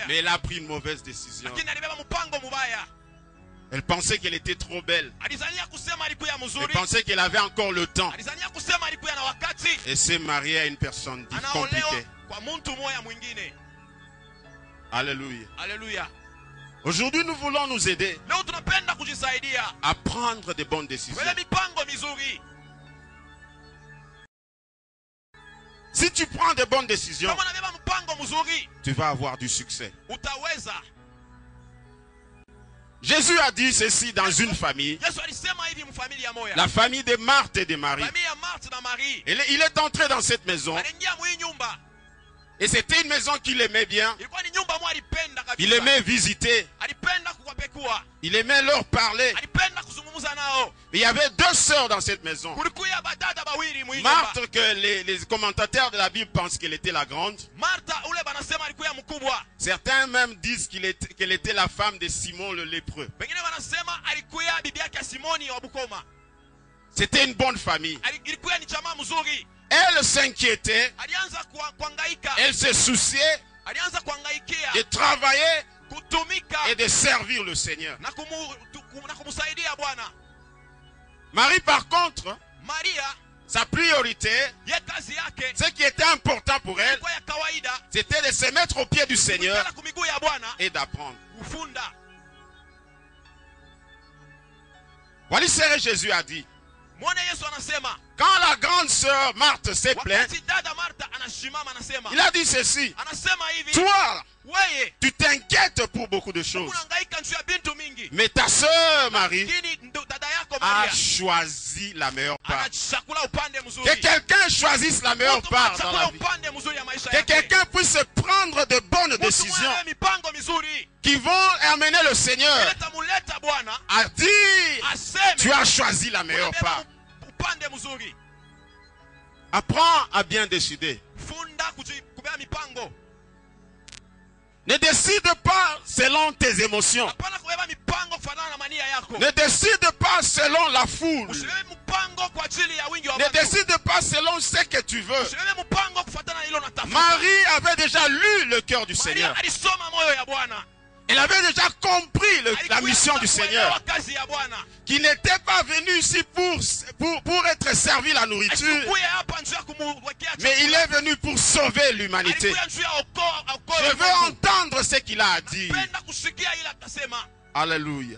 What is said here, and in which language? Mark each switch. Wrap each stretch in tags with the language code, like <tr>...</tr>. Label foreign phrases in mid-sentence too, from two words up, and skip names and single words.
<fr>mais elle a pris une mauvaise décision.</fr> <sw>lakini alibeba mpango mubaya.</sw> <fr>Elle pensait qu'elle était trop belle.</fr> <sw>Alizania kusema alikuya</sw> <fr>Elle</fr> <sw>mzuri,</sw> <fr>pensait qu'elle avait encore le temps.</fr> <sw>alizania kusema alikuya na wakati,</sw> <fr>Et s'est mariée à une personne</fr> <sw>anaolewa</sw> <fr>compliquée.</fr> <sw>kwa mtu moya mwingine.</sw> <fr>Alléluia.</fr> <sw>Haleluya.</sw> <fr>Aujourd'hui, nous voulons nous aider</fr> <sw>Leo tunapenda kujisaidia</sw> <fr>à prendre de bonnes décisions.</fr> <sw>tubebe mipango mizuri.</sw> <fr>Si tu prends de bonnes décisions,</fr> <sw>Kama unabeba mpango mzuri,</sw> <fr>tu vas avoir du succès.</fr> <sw>utaweza.</sw> <fr>Jésus a dit ceci dans une famille,</fr> <sw>Yesu alisema hivi mfamilia moya.</sw> <fr>la famille de Marthe et de Marie.</fr> <sw>Famille ya Martha na Marie.</sw> <fr>Il est entré dans cette maison</fr> <sw>Aliingia mwi nyumba.</sw> <fr>et c'était une maison qu'il aimait bien.</fr> <sw>Ilikuwa ni nyumba moja alipenda kabisa.</sw> <fr>Il aimait visiter,</fr> <sw>Alipenda kuwapekua.</sw> <fr>il aimait leur parler.</fr> <sw>Alipenda kuzungumza nao.</sw> <fr>Mais il y avait deux sœurs dans cette maison.</fr> <sw>Kulikuya badada bawili mwi nyumba.</sw> <fr>Marthe, que les commentateurs de la Bible pensent qu'elle était la grande.</fr> <sw>Martha ule banasema alikuya mkubwa.</sw> <fr>Certains même disent qu'elle était la femme de Simon le lépreux.</fr> <sw>Wengine wanasema alikuya bibi yake Simoni wa Bukoma.</sw> <fr>C'était une bonne famille.</fr> <sw>Ilikuya ni jamaa mzuri.</sw> <fr>Elle s'inquiétait,</fr> <sw>Alianza kuhangaika.</sw> <fr>elle se souciait</fr> <sw>Alianza kuhangaikia</sw> <fr>de travailler</fr> <sw>kutumika</sw> <fr>et de servir le Seigneur.</fr> <sw>na kumsaidia Bwana.</sw> <fr>Marie, par contre,</fr> <sw>Maria</sw> <fr>sa priorité,</fr> <sw>ye kazi yake</sw> <fr>ce qui était important pour elle,</fr> <sw>ilikuwa ya kawaida,</sw> <fr>c'était de se mettre aux pieds du Seigneur</fr> <sw>kukutana kumiguu ya Bwana</sw> <fr>et d'apprendre.</fr> <sw>kufunda.</sw> <fr>Voilà ce que Jésus a dit.</fr> <sw>Mwone Yesu anasema</sw> <fr>Quand la grande sœur Marthe s'est plainte,</fr> <sw>wakati dada Martha anashimama anasema,</sw> <fr>il a dit ceci.</fr> <sw>anasema hivi,</sw> <fr>Toi,</fr> <sw>weye</sw> <fr>tu t'inquiètes pour beaucoup de choses.</fr> <sw>unahangaika juu ya bintu mingi,</sw> <fr>Mais ta sœur Marie</fr> <sw>lakini dada yako</sw> <fr>a</fr> <sw>Maria</sw> <fr>choisi la meilleure part.</fr> <sw>anachakula upande</sw> <fr>Que</fr> <sw>mzuri.</sw> <fr>quelqu'un choisisse la meilleure</fr> <sw>Mtu</sw> <fr>part dans la</fr> <sw>anachakula</sw> <fr>vie.</fr> <sw>upande mzuri ya maisha</sw> <fr>Que</fr> <sw>yake.</sw> <fr>quelqu'un puisse prendre de bonnes</fr> <sw>Mtu</sw> <fr>décisions</fr> <sw>mwenye mipango mizuri</sw> <fr>qui vont amener le Seigneur</fr> <sw>itamuleta Bwana</sw> <fr>à dire, tu</fr> <sw>aseme</sw> <fr>as choisi la meilleure part.</fr> <sw>upande mzuri.</sw> <fr>Apprends à bien décider.</fr> <sw>Funda kubeba mipango.</sw> <fr>Ne décide pas selon tes émotions.</fr> <sw>Hapana kubeba mipango kufanana na mania yako.</sw> <fr>Ne décide pas selon la foule.</fr> <sw>Usibebe mpango kwa ajili ya wingi wa</sw> <fr>Ne</fr> <sw>watu.</sw> <fr>décide pas selon ce que tu veux.</fr> <sw>Usibebe mpango kufuatana na hilo natafuta.</sw> <fr>Marie avait déjà lu le cœur du</fr> <sw>Maria</sw> <fr>Seigneur.</fr> <sw>alisoma moyo ya Bwana.</sw> <fr>Il avait déjà compris la mission du Seigneur. Qu'il n'était pas venu ici pour être servi la nourriture. Mais il est venu pour sauver l'humanité. Je veux entendre ce qu'il a dit. Alléluia.</fr>